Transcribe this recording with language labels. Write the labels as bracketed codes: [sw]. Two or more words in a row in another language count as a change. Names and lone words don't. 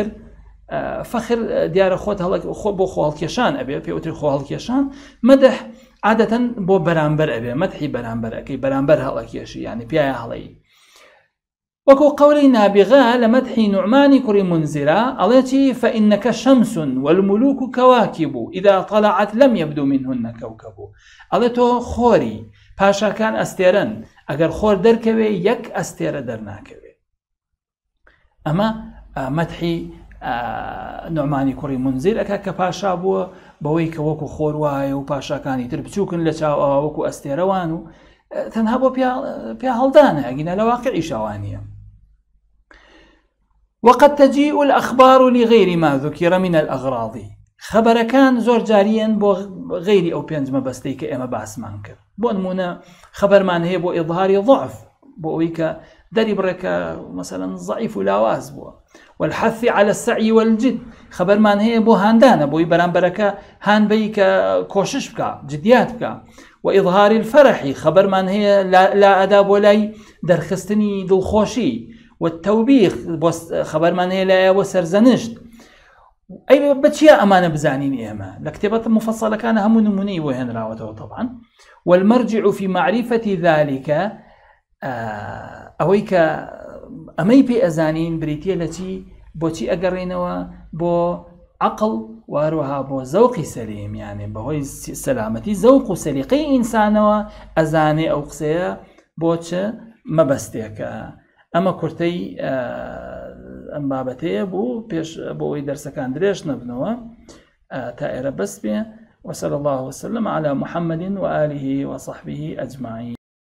[ckb] فەخر دیارە خۆت بۆ خۆڵکێشان ئەبێ، پێوتری خۆڵکێشان. مەدەح عادەتەن بۆ بەرامبەر ئەبێ، مەدحی بەرامبەر ئەەکەی، بەرامبەر هەڵەکێشی، یعنی پیایە هەڵەی. وەکو قەولی نابغە لە مەدحی نوعمانی کوڕی منزرە ئەڵێتی [ar] فإنك شمس والملوك كواكب إذا طلعت لم يبدو منهن كوكب. [ckb] ئەڵێ تۆ خۆری، پاشاکان ئەستێرن، ئەگەر خۆر دەرکەوێ یەک ئەستێرە دەرناکەوێ. ئەمە مەدحی نوعمانی کوڕی منزر ئەکا کە پاشا بووە بەوەی کە وەکو خۆر وایە و پاشاکانی تر بچووکن لە چاو ئەوە وەکو ئەستێرەوان و تەنها بۆ پیا هەڵدانە، ئەگینە لە واقعی شاوانیە. [ar] وقد تجيء الأخبار لغير ما ذكر من الأغراض. [ckb] خبركان زۆر جاریان بۆ غیری ئەو پێنج مەبەستەی کە ئێمە باسمان کرد. بۆ نمونە خبرمان هەیە بۆ ئیظهاری ضعف، بۆ ئەوەی کە دەری بڕێکە مثلا ضعیف و لاواز بووە. [ar] والحث على السعي والجد. [ckb] خبرمان هەیە بۆ هاندانە، بۆی بەرامبەرەکە هانبەی کە کۆشش بکە، جدیات بکە. [ar] وإظهار الفرح. [ckb] خبرمان هەیە لا ئەدا بۆ لای دەرخستنی دڵخۆشی. [ar] والتوبيخ. [ckb] خبرمان هەیە لایەوە سەرزەنشت. ئەی بەچیە ئەمانە بزانین ئێمە؟ لە کتێبەت مفەسەڵەکانە هەموو نمونەی بۆ هێنراوەتەوە طبعا. [ar] والمرجع في معرفة ذلك. [ckb] ئەوەی کە ئەمەی پێ ئەزانین بریتە لە چی، بۆچی ئەگەڕێنەوە بۆ عقل، واروها بۆ زەوقی سەلیم، یعنی بەهۆی سەلامەتی زەوق و سەلیقەی ئینسانەوە ئەزانێ ئەو قسەیە بۆ چ مەبەستێکە. ئەمە کورتەی ئەم بابەتەیە بوو پێش بۆ ئەوەی دەرسەکان درێژ نەبنەوە تا ئێرە بەس بێ. [ar] وصلى الله وسلم على محمد وآله وصحبه أجمعين.